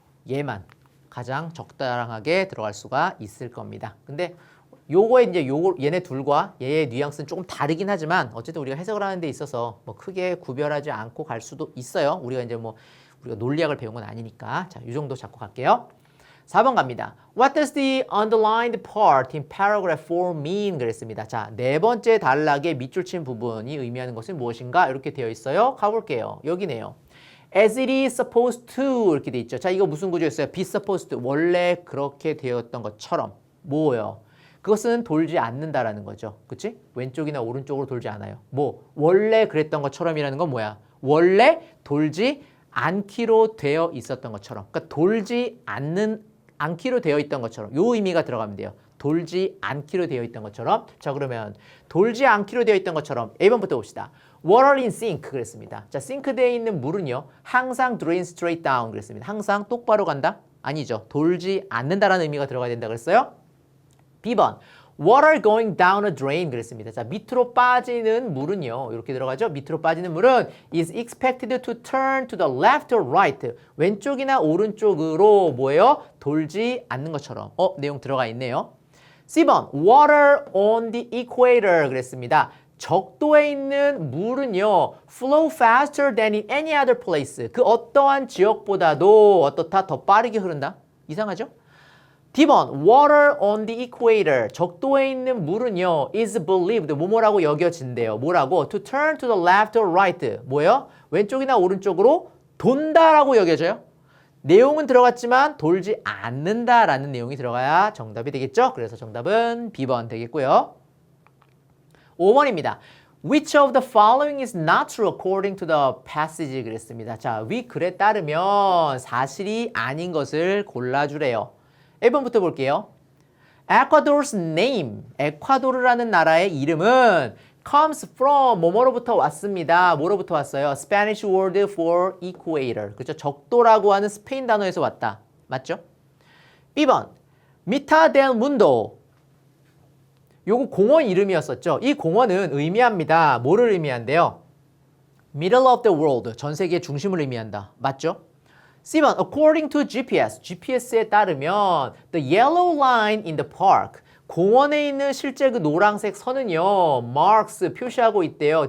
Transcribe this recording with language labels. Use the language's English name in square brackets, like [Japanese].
[Korean] 얘만 가장 적당하게 들어갈 수가 있을 겁니다. 근데 요거에 이제 얘네 둘과 얘의 뉘앙스는 조금 다르긴 하지만 어쨌든 우리가 해석을 하는 데 있어서 뭐 크게 구별하지 않고 갈 수도 있어요. 우리가 이제 뭐 우리가 논리학을 배운 건 아니니까. 자, 이 정도 잡고 갈게요. 4번 갑니다. [English] What does the underlined part in paragraph 4 mean? [Korean] 그랬습니다. 자, 네 번째 단락의 밑줄 친 부분이 의미하는 것은 무엇인가? 이렇게 되어 있어요. 가볼게요. 여기네요. [English] As it is supposed to [Korean] 이렇게 돼 있죠. 자, 이거 무슨 구조였어요? [English] be supposed to. [Korean] 원래 그렇게 되었던 것처럼. 뭐예요? 그것은 돌지 않는다라는 거죠. 그치? 왼쪽이나 오른쪽으로 돌지 않아요. 뭐 원래 그랬던 것처럼이라는 건 뭐야? 원래 돌지 않기로 되어 있었던 것처럼. 그러니까 돌지 않기로 되어 있던 것처럼. 요 의미가 들어가면 돼요. 돌지 않기로 되어 있던 것처럼. 자, 그러면 돌지 않기로 되어 있던 것처럼 A번부터 봅시다. [English] Water in sink [Korean] 그랬습니다. 자, 싱크대에 있는 물은요. [English] 항상 drain straight down [Korean] 그랬습니다. 항상 똑바로 간다? 아니죠. 돌지 않는다라는 의미가 들어가야 된다 그랬어요. B번. [English] Water going down a drain [Korean] 그랬습니다. 자, 밑으로 빠지는 물은요. 이렇게 들어가죠. 밑으로 빠지는 물은 [English] is expected to turn to the left or right. [Korean] 왼쪽이나 오른쪽으로 뭐예요? 돌지 않는 것처럼. 내용 들어가 있네요. C번. [English] Water on the equator [Korean] 그랬습니다. 적도에 있는 물은요. [English] flow faster than in any other place. [Korean] 그 어떠한 지역보다도 어떻다? 더 빠르게 흐른다? 이상하죠? D번, [English] water on the equator. [Korean] 적도에 있는 물은요, [English] is believed. [Korean] 뭐뭐라고 여겨진대요. 뭐라고? [English] To turn to the left or right. [Korean] 뭐예요? 왼쪽이나 오른쪽으로 돈다라고 여겨져요. 내용은 들어갔지만 돌지 않는다라는 내용이 들어가야 정답이 되겠죠? 그래서 정답은 B번 되겠고요. 5번입니다. [English] Which of the following is not true according to the passage? [Korean] 그랬습니다. 자, 위 글에 따르면 사실이 아닌 것을 골라주래요. 1번부터 볼게요. Ecuador's name, 에콰도르라는 나라의 이름은 [English] comes from [Korean] 뭐뭐로부터 왔습니다. 뭐로부터 왔어요? [English] Spanish word for equator. [Korean] 그렇죠? 적도라고 하는 스페인 단어에서 왔다. 맞죠? B번, Mitad del Mundo. 요거 공원 이름이었었죠. 이 공원은 의미합니다. 뭐를 의미한대요? [English] Middle of the world, [Korean] 전 세계의 중심을 의미한다. 맞죠? C번, [English] according to GPS, [Korean] GPS에 따르면 [English] the yellow line in the park, [Korean] 공원에 있는 실제 그 노란색 선은요, marks, 표시하고 있대요.